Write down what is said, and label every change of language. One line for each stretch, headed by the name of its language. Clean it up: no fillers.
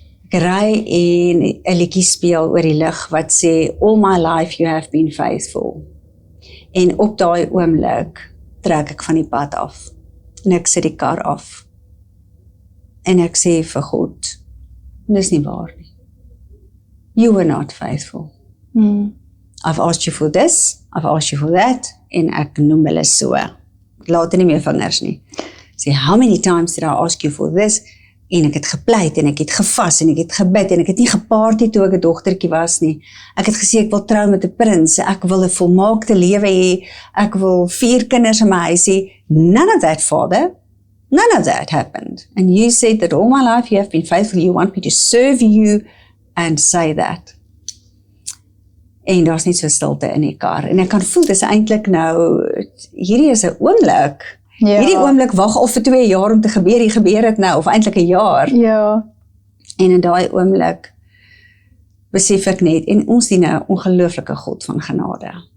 Afrikaans: Ek ry en 'n liedjie speel oor die lig wat sê,
English: all my life you have been faithful.
Afrikaans: En op daai oomblik trek ek van die pad af. En ek sit die kar af. En ek sê vir God, dis nie waar nie.
English: You were not faithful. I've asked you for this, I've asked you for that,
Afrikaans: en ek noem hulle so. Ek laat nie meer vingers nie.
English: Say, how many times did I ask you for this?
Afrikaans: En ek het gepleit, en ek het gevas, en ek het gebid, en ek het nie gepaarty toe ek 'n dogtertjie was nie. Ek het gesê, ek wil trou met 'n prins, ek wil 'n volmaakte lewe hê, ek wil 4 kinders in my huis hê.
English: None of that, Father. None of that happened. And you said that all my life you have been faithful, you want me to serve you, and say that.
Afrikaans: En daar's net so stilte in die kar. En ek kan voel, dis eintlik nou, hierdie is 'n oomblik. Ja. Hierdie oomblik wag al vir 2 jaar om te gebeur, hier gebeur dit nou, of eintlik 1 jaar. Ja. En in daai oomblik besef ek net, en ons dien 'n ongelooflike God van genade.